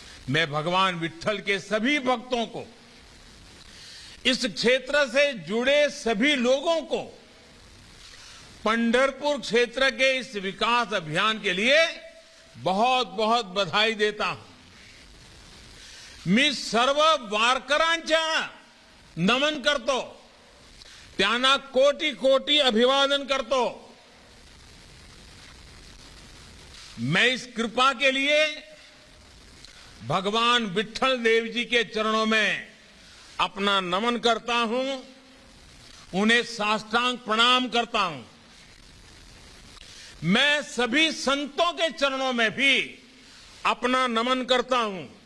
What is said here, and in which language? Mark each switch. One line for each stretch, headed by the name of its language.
Hindi: मैं भगवान विट्ठल के सभी भक्तों को, इस क्षेत्र से जुड़े सभी लोगों को पंढरपुर क्षेत्र के इस विकास अभियान के लिए बहुत बहुत बधाई देता हूं।
Marathi: मी सर्व वारकऱ्यांचा नमन करतो, त्यांना कोटी कोटी अभिवादन करतो।
Hindi: मैं इस कृपा के लिए भगवान विट्ठल देव जी के चरणों में अपना नमन करता हूं, उन्हें साष्टांग प्रणाम करता हूं। मैं सभी संतों के चरणों में भी अपना नमन करता हूं।